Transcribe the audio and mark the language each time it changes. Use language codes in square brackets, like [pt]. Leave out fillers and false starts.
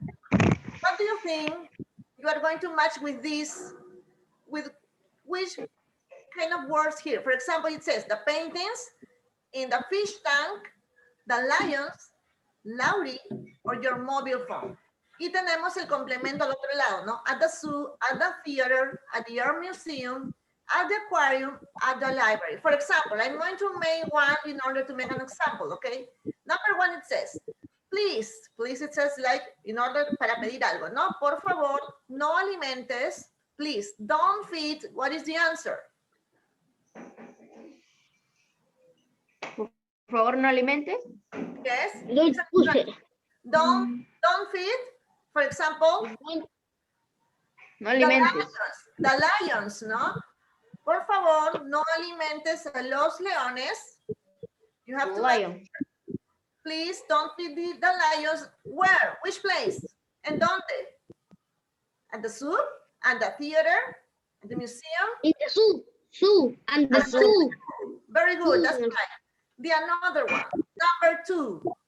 [en] What do you think you are going to match with this, with which kind of words here? For example, it says the paintings in the fish tank, the lions, Laurie, or your mobile phone. [es] Y tenemos el complemento al otro lado, ¿no? [en] At the zoo, at the theater, at the art museum, at the aquarium, at the library. For example, I'm going to make one in order to make an example, okay? Number 1, it says, please, it says like, in order, [es] para pedir algo, [en] ¿no? [es] Por favor, no alimentes, [en] please, don't feed, what is the answer? [es] Por favor, no alimentes. [en] Yes. Don't feed, for example, [es] no alimentes. [en] The lions, ¿no? [es] Por favor, no alimentes a los leones. [en] You have to Lion. Please don't feed the lions. Where? Which place? [es] ¿En dónde? [en] At the zoo? At the theater? At the museum? In the zoo. And the zoo. Very good, that's right. The another one, number 2.